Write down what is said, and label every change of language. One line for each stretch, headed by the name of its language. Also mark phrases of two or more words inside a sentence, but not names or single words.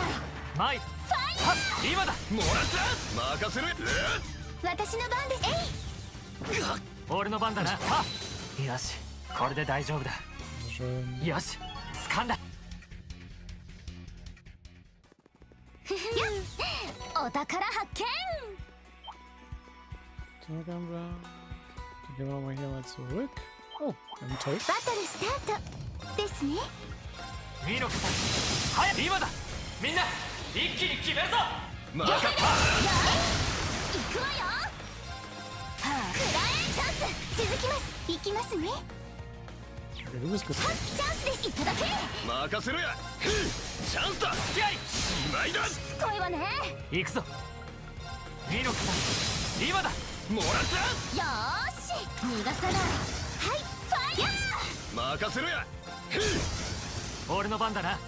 Japanese: マイファイヤー。今だ。もらった。任せろ。私の番です。俺の番だな。よしこれで大丈夫だ。よし掴んだ。お宝発見。
German: So, dann gehen wir mal hier mal zurück. Oh, ein Toast.
Japanese: バトルスタートですね。ミノクさん早く今だ。みんな一気に決めるぞ。分かった。行くわよ。はあ、くらえチャンス。続きます。行きますね。
German: Okay, du bist
Japanese: チャ
German: gescannt.
Japanese: ンスです。いただけ。任せろや。チャンスだ。付き合いしまいだ。しつこいわね。行くぞ。ミノクさん今だ。もらった。よーし逃がさない。はいファイヤー。任せろや。俺の番だな。